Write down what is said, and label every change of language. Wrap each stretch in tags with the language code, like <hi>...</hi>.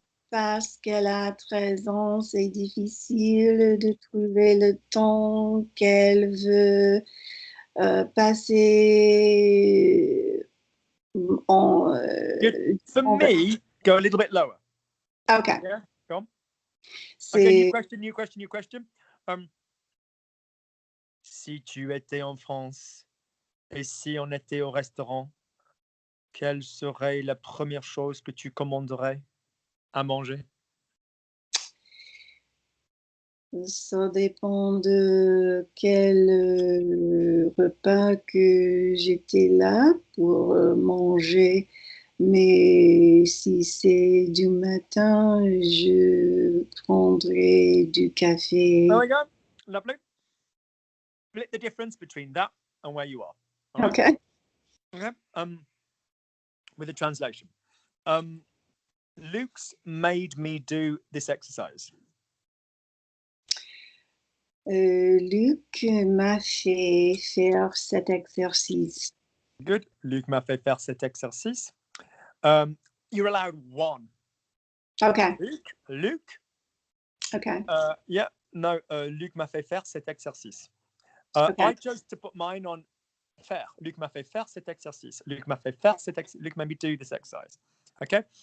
<fr>Parce qu'elle a 13 ans, c'est difficile de trouver le temps qu'elle veut passer en...</fr> <en>For me, go a little bit lower. Okay. Yeah, go on. Okay, new question.</en> <fr>Si tu étais en France et si on était au restaurant, quelle serait la première chose que tu commanderais à manger? Ça dépend de quel repas que j'étais là pour manger. Mais si c'est du matin, je prendrai du café.</fr> <en>There we go. Lovely. Split the difference between that and where you are. All right? Okay. Okay. With a translation. Luke's made me do this exercise.</en> <fr>Luc m'a fait faire cet exercice.</fr> <en>Good.</en> <fr>Luc m'a fait faire cet exercice.</fr> <en>You're allowed one. Okay. Luc. Okay. Yeah. No.</en> <fr>Luc m'a fait faire cet exercice.</fr> <en>Okay. I chose to put mine on faire.</en> <fr>Luc m'a fait faire cet exercice. Luc m'a fait faire cet exercice.</fr> <en>Luc made me do this exercise. Okay.</en>